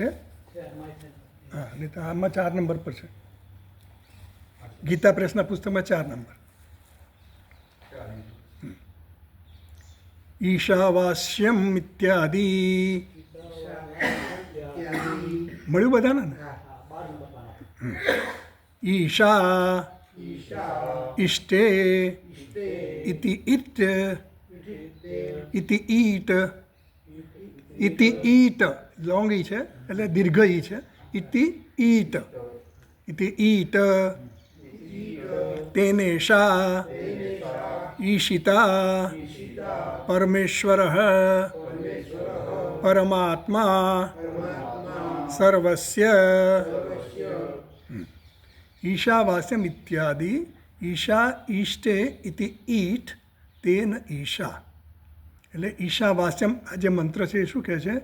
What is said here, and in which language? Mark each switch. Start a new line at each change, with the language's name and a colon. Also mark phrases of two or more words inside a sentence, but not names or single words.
Gujarati: હા, નહીં તો આમાં 4 નંબર પર છે. ગીતા પ્રેસના પુસ્તકમાં 4 નંબર.
Sanskrit: ઈશાવાસ્યમ ઇત્યાદિ
Gujarati: મળ્યું બધાને ને?
Sanskrit: ईशा इष्टे इति इट इति ईट इति ईट
Hindi: लॉन्ग ई है
Gujarati: એટલે દીર્ઘ ઈ છે.
Sanskrit: ઇતિ ઈટ ઇતિ ઈટ તેનેશા ઈશિતા પરમેશ્વર પરમાત્મા સર્વસ્ય ઈશાવાસ્યમ ઇત્યાદિ ઈશા ઈષ્ટે ઇતિ ઈટ તેન ઈશા
Gujarati: એટલે ઈશાવાસ્યમ આ જે મંત્ર છે એ શું કહે છે?